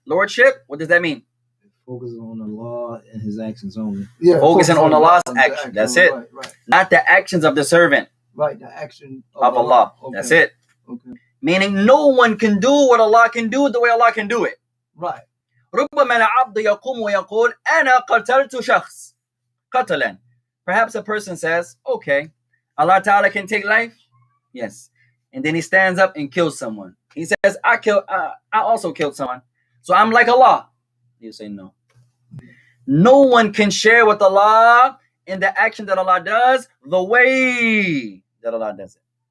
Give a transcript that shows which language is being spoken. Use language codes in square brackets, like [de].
[en] Lordship? What does that mean? Focusing on Allah and his actions only. Yeah, focusing on Allah's action. That's it. Right. Not the actions of the servant. Right, the action of Allah. Okay. That's it. Okay. Meaning no one can do what Allah can do the way Allah can do it. Right. [ar] ربما العبد يقوم ويقول أنا قتلت شخص قتلا. [en] Perhaps a person says, okay, Allah Ta'ala can take life? Yes. And then he stands up and kills someone. He says, I also killed someone. So I'm like Allah. You say no. No one can share with Allah in the action that Allah does the way that Allah does it.